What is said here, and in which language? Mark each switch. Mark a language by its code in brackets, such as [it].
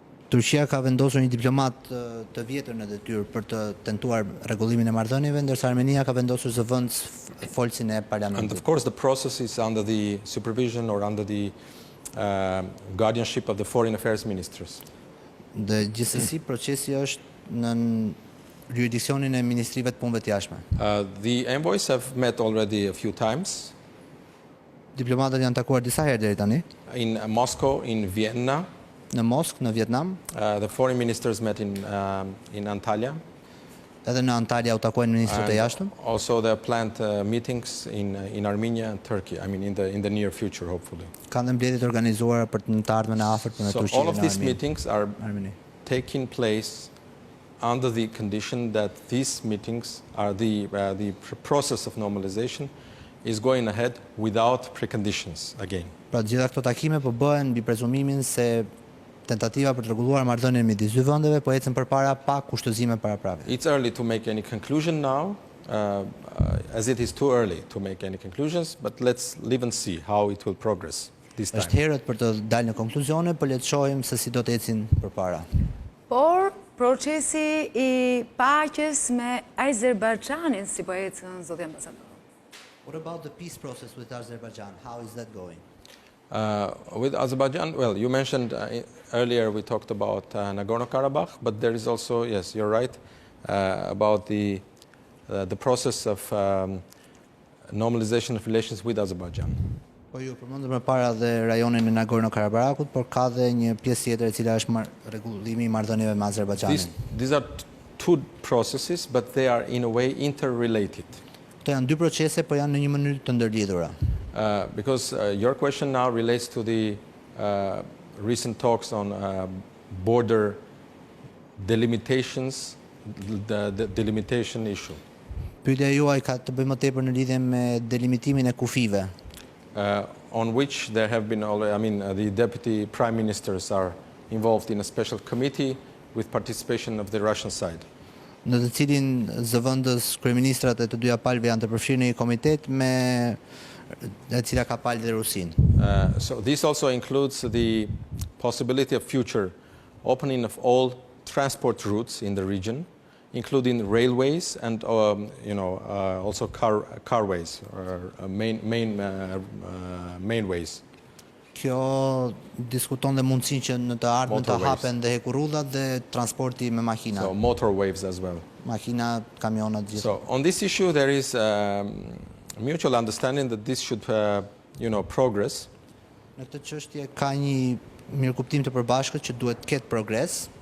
[sq] Turqia ka vendosur një diplomat të vjetër në detyrë për të tentuar rregullimin e marrëdhënieve, ndërsa Armenia ka vendosur zëvendës folësin e parlamentit. [en] And of course the process is under the supervision or under the guardianship of the foreign affairs ministers. [sq] Dhe gjithsesi procesi është në jurisdiksionin e ministrive të punëve të jashtme. [en] The envoys have met already a few times. [sq] Diplomatët janë takuar disa herë deri tani. [en] In Moscow, in Vienna. [sq] Në Moskë, në Vietnam. [en] The foreign ministers met in Antalya. [sq] Edhe në Antalya u takuan ministrët e jashtëm. [en] Also there are planned meetings in Armenia and Turkey. I mean in the near future, hopefully. [sq] Kanë mbledhje të organizuara për të ardhmen e afërt në Turqi. [en] So all of these meetings are taking place under the condition that these meetings are the process of normalization is going ahead without preconditions again. [sq] Pra gjitha këto takime po bëhen mbi prezumimin se tentativa për të rregulluar marrëdhënien midis dy vendeve po ecën përpara pa kushtozime paraprave. [en] It's early to make any conclusion now, as it is too early to make any conclusions, but let's live and see how it will progress this time. [sq] Është herët për të dalë në konkluzione, por le të shohim se si do të ecin përpara. Por procesi I paqes me Azerbaijanin si po ecën, zoti ambasador. [en] What about the peace process with Azerbaijan? How is that going? With Azerbaijan, well, you mentioned earlier we talked about Nagorno-Karabakh, but there is also, yes, you're right, about the process of normalization of relations with Azerbaijan. [sq] Po ju përmendëm më para dhe rajonin e Nagorno-Karabakut, por ka dhe një pjesë tjetër e cila është rregullimi I marrëdhënieve me Azerbaijanin. [en] These are two processes, but they are in a way interrelated. [sq] Këto janë dy procese, por janë në një mënyrë të ndërlidhura. [en] Because your question now relates to the recent talks on border delimitations, the delimitation issue. [sq] Pyetja juaj ka të bëjë më tepër në lidhje me delimitimin e kufive. [en] On which there have been already, I mean, the deputy prime ministers are involved in a special committee with participation of the Russian side. [sq] Në të cilin zëvendës kryeministrat e të dyja palëve janë të përfshirë në një komitet me e cila ka palë dhe Rusinë. [en] So this also includes the possibility of future opening of all transport routes in the region, including railways and also carways or mainways. [sq] Kjo diskuton dhe mundësinë që në të ardhmen të hapen dhe hekurrullat dhe transporti me makina. [en] So motorways as well. [sq] Makina, kamionat gjithë. [en] So on this issue there is mutual understanding that this should progress. [sq] Në këtë çështje ka një mirëkuptim të përbashkët që duhet të ketë progres.